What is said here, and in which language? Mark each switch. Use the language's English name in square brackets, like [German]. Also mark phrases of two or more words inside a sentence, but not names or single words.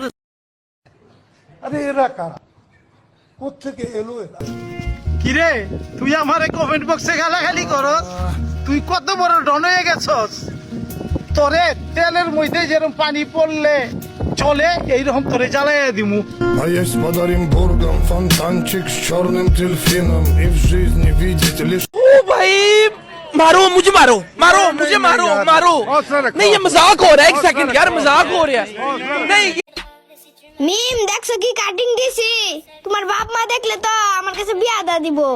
[Bangla] আরে এরা কারা, কোত্থেকে এলো এরা? কিরে তুই আমারে কমেন্ট বক্সে গালাগালি করস? তুই কত বড় ডন হয়ে গেছস? তোরে তেলের মধ্যে যেরকম পানি পড়লে চলে এইরকম তোরে জ্বালাইয়া দিমু। [Russian] А есть подарим бургам, фонтанчик с черным дельфином. И в жизни видите лишь... [Hindi] ओ भाई मारो मुझे, मारो नहीं ये मजाक हो रहा है, एक सेकंड यार मजाक हो रहा है नहीं। [Bangla] মিম দেখছো কি কাটিং দিছি, তোমার বাপ মা দেখলে তো আমার কাছে বিয়া দা দিব।